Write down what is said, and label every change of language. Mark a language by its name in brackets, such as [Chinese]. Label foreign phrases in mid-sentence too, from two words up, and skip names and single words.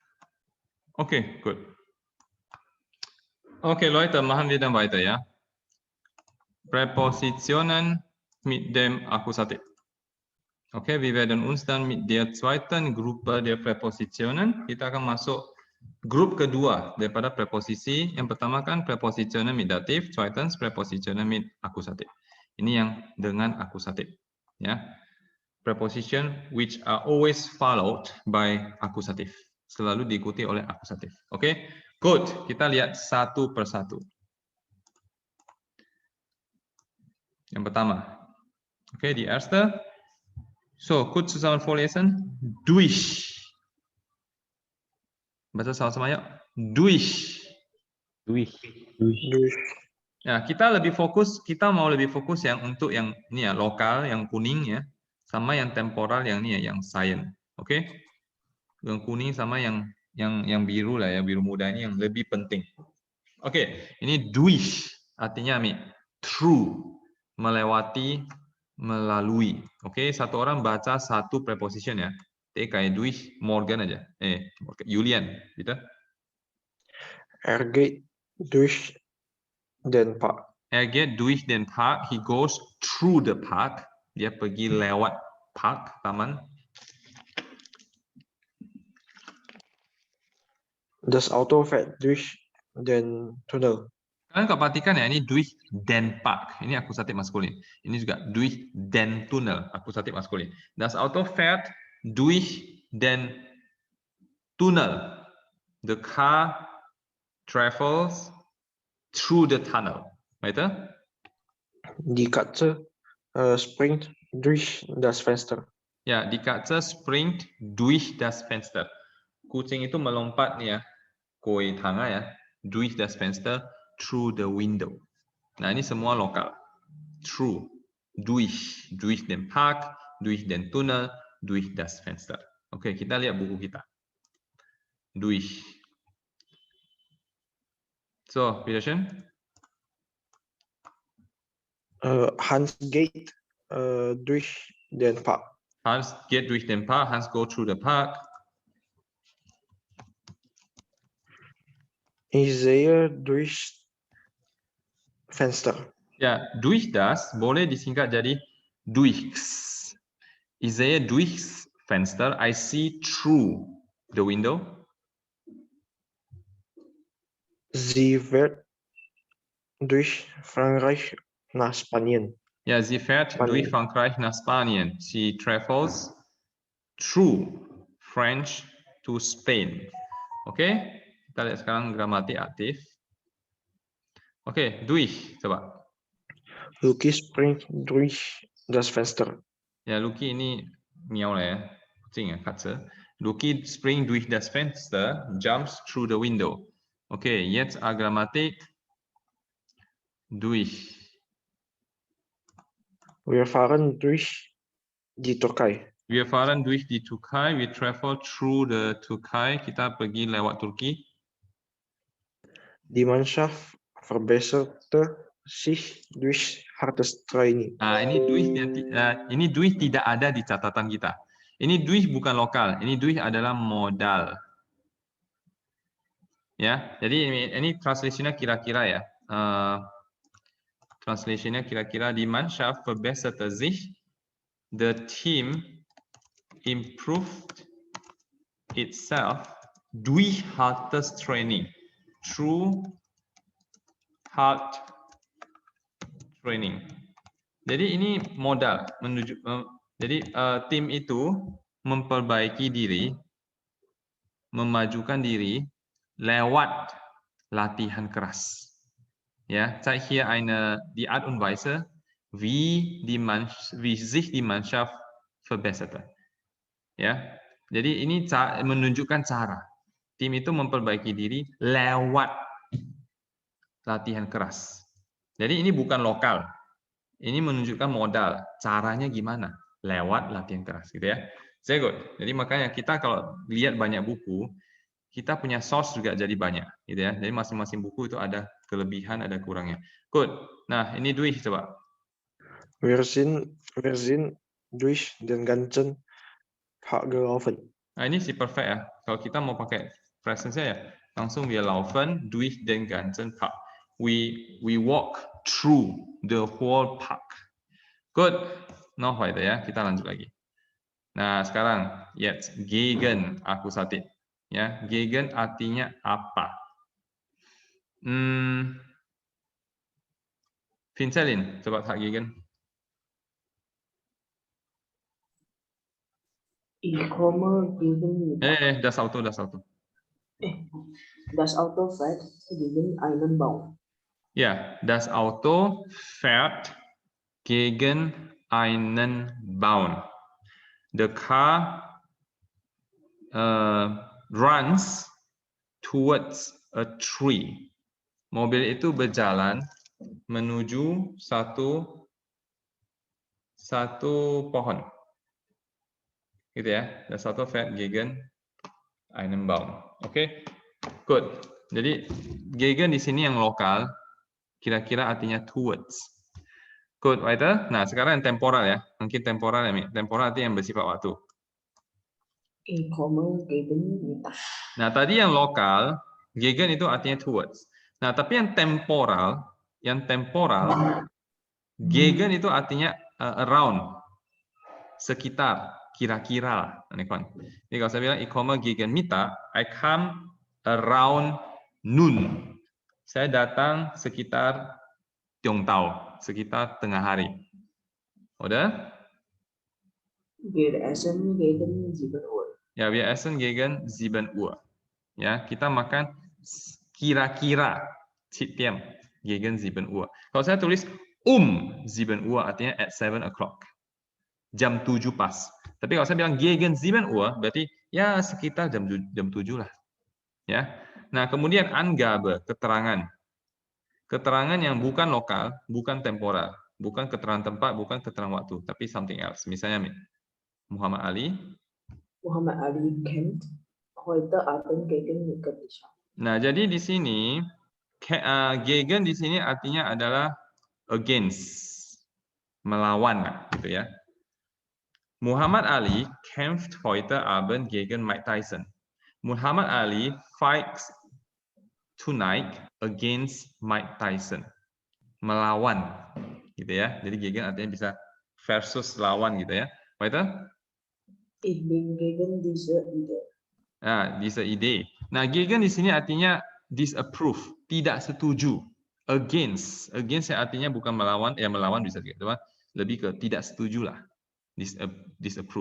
[German] Okay, gut. Okay, Leute, machen wir dann weiter, ja? Präpositionen mit dem Akkusativ. Okay, wir werden uns dann mit der zweiten Gruppe der Präpositionen, [Indonesian] kita akan masuk grup kedua daripada preposisi. Yang pertama kan [German] Präpositionen mit Dativ, zweitens Präpositionen mit Akkusativ. [Indonesian] Ini yang dengan akusatif, ya. [English] Preposition which are always followed by akusatif, [Indonesian] selalu diikuti oleh akusatif. Oke, good. Kita lihat satu persatu. Yang pertama, oke, [German] die erste. So, kurz zusammen vorlesen. Durch. [Indonesian] Baca sama-sama yuk. [German] Durch. Durch. Durch. [Indonesian] Ya, kita mau lebih fokus yang untuk yang ini ya, lokal, yang kuning ya, sama yang temporal yang ini ya, yang science. Oke? Yang kuning sama yang biru lah ya, biru muda ini yang lebih penting. Oke, ini durch artinya through, melewati, melalui. Oke, satu orang baca satu preposition ya. Kayak durch Morgan aja. Julian, gitu. [German] Er geht durch den Park. Er geht durch den Park. [English] He goes through the park. [Indonesian] Dia pergi lewat park, taman. [German] Das Auto fährt durch den Tunnel. [Indonesian] Kalian kalau perhatikan ya, ini [German] durch den Park. [Indonesian] Ini akusatif maskulin. Ini juga [German] durch den Tunnel, [Indonesian] akusatif maskulin. [German] Das Auto fährt durch den Tunnel. [English] The car travels through the tunnel. [German] Weiter? Die Katze springt durch das Fenster. Ya, die Katze springt durch das Fenster. [Indonesian] Kucing itu melompat nih ya, koi tanga ya, [German] durch das Fenster, [English] through the window. [Indonesian] Nah, ini semua lokal. [English] Through, [German] durch den Park, durch den Tunnel, durch das Fenster. [Indonesian] Oke, kita lihat buku kita. [German] Durch. So, bitteschön. Hans geht durch den Park. Hans geht durch den Park. [English] Hans go through the park. [German] Ich sehe durch Fenster. [Indonesian] Ya, [German] durch das [Indonesian] boleh disingkat jadi durchs. [German] Ich sehe durchs Fenster. [English] I see through the window. [German] Sie fährt durch Frankreich nach Spanien. Ja, sie fährt durch Frankreich nach Spanien. [English] She travels through French to Spain. [Indonesian] Oke, kita lihat sekarang gramatik aktif. Oke, durch, coba. [German] Luki springt durch das Fenster. [Indonesian] Ya, Luki ini miau lah ya, kucing ya, [German] Katze. Luki springt durch das Fenster, [English] jumps through the window. [Indonesian] Oke, [German] jetzt Grammatik durch. Wir fahren durch die Türkei. Wir fahren durch die Türkei. [English] We travel through the Türkei. [Indonesian] Kita pergi lewat Turki. [German] Die Mannschaft verbesserte sich durch hartes Training. [Indonesian] Nah, ini durch tidak ada di catatan kita. Ini durch bukan lokal. Ini durch adalah modal. Ya, jadi ini translationnya kira-kira ya. Translationnya kira-kira [German] die Mannschaft verbesserte sich. [English] The team improved itself [German] durch hartes Training. [English] Through hard training. [Indonesian] Jadi ini modal menuju. Jadi tim itu memperbaiki diri, memajukan diri lewat latihan keras. [German] Ja, zeigt hier die Art und Weise, wie sich die Mannschaft verbesserte. [Indonesian] Ya, jadi ini menunjukkan cara tim itu memperbaiki diri lewat latihan keras. Jadi ini bukan lokal. Ini menunjukkan modal. Caranya gimana? Lewat latihan keras, gitu ya. [German] Sehr gut. [Indonesian] Jadi makanya kita kalau lihat banyak buku, kita punya source juga jadi banyak, gitu ya. Jadi masing-masing buku itu ada kelebihan, ada kurangnya. Good. Nah, ini durch coba. [German] Wir sind durch den ganzen Park gelaufen. [Indonesian] Nah, ini si perfect ya. Kalau kita mau pakai presence ya, langsung [German] wir laufen durch den ganzen Park. [English] We walk through the whole park. [Indonesian] Good. No heute ya. Kita lanjut lagi. Nah, sekarang jetzt gegen akusatif. Ya, gegen artinya apa? Vincelin, coba tak gegen. [German] Ich komme gegen Mittag. Das Auto. Das Auto fährt gegen einen Baum. Ja, das Auto fährt gegen einen Baum. [English] The car runs towards a tree. [Indonesian] Mobil itu berjalan menuju satu pohon. Gitu ya. [German] Das Auto fährt gegen einen Baum. [Indonesian] Oke. Good. Jadi gegen di sini yang lokal kira-kira artinya towards. [English] Good, [German] weiter. [Indonesian] Nah, sekarang yang temporal ya. Mungkin temporal ya, Mi. Temporal artinya yang bersifat waktu. [German] Ich komme gegen Mittag. [Indonesian] Nah, tadi yang lokal, gegen itu artinya towards. Nah, tapi yang temporal, gegen itu artinya around, sekitar, kira-kira lah. Jadi kalau saya bilang, [German] ich komme gegen Mittag, [English] I come around noon. [Indonesian] Saya datang sekitar Tiongtao, sekitar tengah hari. Udah? [German] Wir essen gegen 7 Uhr. Ya, wir essen gegen 7 Uhr. [Indonesian] Ya, kita makan kira-kira Citiam [German] gegen 7 Uhr. [Indonesian] Kalau saya tulis 7 Uhr artinya [English] at 7 o'clock. [Indonesian] Jam 7 pas. Tapi kalau saya bilang [German] gegen 7 Uhr [Indonesian] berarti ya sekitar jam 7 lah. Ya. Nah, kemudian Angabe, keterangan. Keterangan yang bukan lokal, bukan temporal, bukan keterangan tempat, bukan keterangan waktu, tapi [English] something else. [Indonesian] Misalnya Muhammad Ali [German] kämpft heute Abend gegen Nikolaus. [Indonesian] Nah, jadi di sini gegen di sini artinya adalah against, melawan, gitu ya. [German] Muhammad Ali kämpft heute Abend gegen Mike Tyson. [English] Muhammad Ali fights tonight against Mike Tyson. [Indonesian] Melawan, gitu ya. Jadi gegen artinya bisa versus lawan, gitu ya. [German] Weiter? Ich bin gegen diese Idee. [Indonesian] Nah, [German] diese Idee. [Indonesian] Nah, gegen di sini artinya disapprove, tidak setuju. Against yang artinya bukan melawan, ya melawan bisa juga, lebih ke tidak setuju lah. [English] Disapprove.